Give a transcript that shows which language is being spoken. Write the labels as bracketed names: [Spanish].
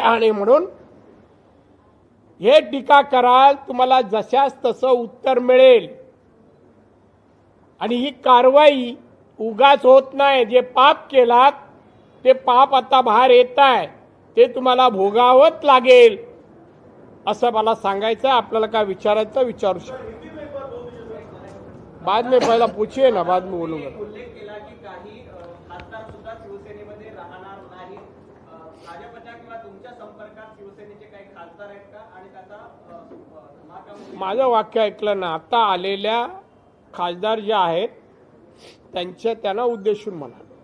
[Marathi] आणि म्हणून हे टीका कराल, तुम्हाला जशास तसं उत्तर मिळेल. आणि ही कारवाई उगाच होत नाही. जे पाप केलात ते पाप आता बाहेर येत आहे, ते तुम्हाला भोगावंच लागेल असं मला सांगायचं. आपल्याला काय विचारायचं विचारू शकतो. [Hindi] बाद में पहिला पूछिए ना, बाद में बोलूंगा. [Marathi] उल्लेख केला की काही खासदार सुद्धा शिवसेनेमध्ये राहणार नाही. भाजपच्या किंवा तुमच्या संपर्कात शिवसेनेचे काही खासदार आहेत का आणि त्याचा धमाका? माझं वाक्य ऐकलं ना. आता आलेल्या खासदार जे आहेत त्यांना उद्देशून म्हणा.